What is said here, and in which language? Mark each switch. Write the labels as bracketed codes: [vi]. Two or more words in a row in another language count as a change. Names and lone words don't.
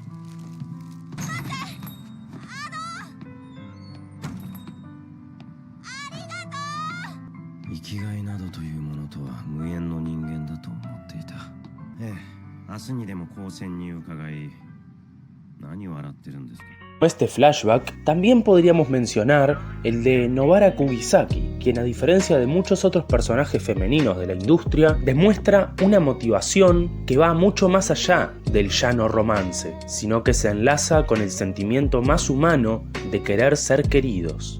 [ja] 生きがいなどというものとは無縁の人間だと思っていた。ええ、明日にでも高専に伺い、何を笑ってるんですか。 [es] Este flashback también podríamos mencionar el de Nobara Kugisaki, quien a diferencia de muchos otros personajes femeninos de la industria, demuestra una motivación que va mucho más allá del llano romance, sino que se enlaza con el sentimiento más humano de querer ser queridos.